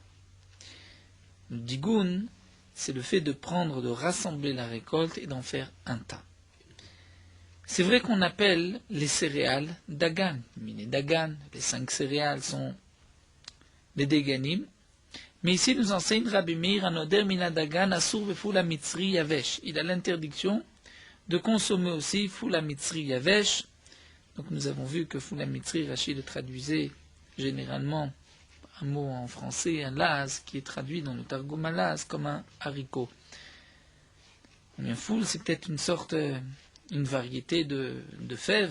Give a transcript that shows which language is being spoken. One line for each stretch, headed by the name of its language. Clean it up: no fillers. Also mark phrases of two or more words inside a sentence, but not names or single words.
French: Le digoun, c'est le fait de prendre, de rassembler la récolte et d'en faire un tas. C'est vrai qu'on appelle les céréales dagan, mais les dagan, les 5 céréales sont les deganim. Mais ici nous enseigne Rabbi Meir
Hebrew: הנודר מן דגן אסור בפול מצרי יבש.
French: Il a l'interdiction de consommer aussi
Hebrew: פולא מצרי יבש.
French: Donc nous avons vu que
Hebrew: פולא מצרי,
French: Rachid le traduisait généralement un mot en français, un laz, qui est traduit dans le Targum à laz comme un haricot. Bien, foule, c'est peut-être une variété de fèves.